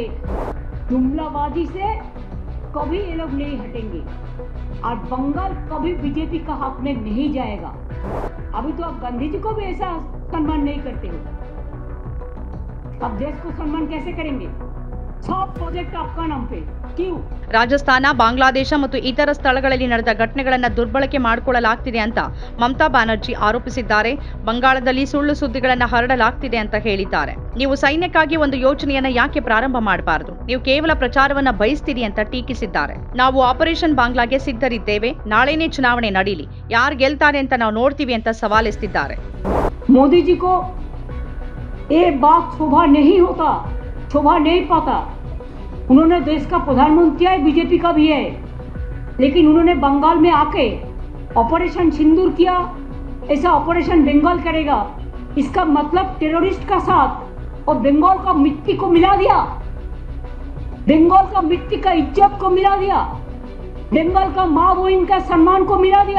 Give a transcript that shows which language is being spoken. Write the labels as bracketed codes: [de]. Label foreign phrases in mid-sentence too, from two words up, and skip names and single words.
[hi] जुमलाबाजी से कभी ये लोग नहीं हटेंगे और बंगाल कभी बीजेपी का हक में नहीं जाएगा। अभी तो आप गांधी जी को भी ऐसा सम्मान नहीं करते हो, अब देश को सम्मान कैसे करेंगे? सब प्रोजेक्ट आपका नाम पे क्यों? [kn] ರಾಜಸ್ಥಾನ, ಬಾಂಗ್ಲಾದೇಶ ಮತ್ತು ಇತರ ಸ್ಥಳಗಳಲ್ಲಿ ನಡೆದ ಘಟನೆಗಳನ್ನು ದುರ್ಬಳಕೆ ಮಾಡಿಕೊಳ್ಳಲಾಗ್ತಿದೆ ಅಂತ ಮಮತಾ ಬ್ಯಾನರ್ಜಿ ಆರೋಪಿಸಿದ್ದಾರೆ. ಬಂಗಾಳದಲ್ಲಿ ಸುಳ್ಳು ಸುದ್ದಿಗಳನ್ನು ಹರಡಲಾಗ್ತಿದೆ ಅಂತ ಹೇಳಿದ್ದಾರೆ. ನೀವು ಸೈನ್ಯಕ್ಕಾಗಿ ಒಂದು ಯೋಜನೆಯನ್ನ ಯಾಕೆ ಪ್ರಾರಂಭ ಮಾಡಬಾರದು? ನೀವು ಕೇವಲ ಪ್ರಚಾರವನ್ನ ಬಯಸ್ತೀರಿ ಅಂತ ಟೀಕಿಸಿದ್ದಾರೆ. ನಾವು ಆಪರೇಷನ್ ಬಾಂಗ್ಲಾಗೆ ಸಿದ್ಧರಿದ್ದೇವೆ. ನಾಳೆನೇ ಚುನಾವಣೆ ನಡೀಲಿ, ಯಾರು ಗೆಲ್ತಾರೆ ಅಂತ ನಾವು ನೋಡ್ತೀವಿ ಅಂತ ಸವಾಲೆಸೆದಿದ್ದಾರೆ. [hi] मोदी जी को ये बात शोभा नहीं होता, शोभा नहीं पाता। उन्होंने देश का प्रधानमंत्री है, बीजेपी का भी है, लेकिन उन्होंने बंगाल में आके ऑपरेशन सिंदूर किया, ऐसा ऑपरेशन बंगाल करेगा, इसका मतलब टेररिस्ट का साथ और बंगाल का मिट्टी को मिला दिया, बंगाल का मिट्टी का इज्जत को मिला दिया, बंगाल का माँ बहन का सम्मान को मिला दिया।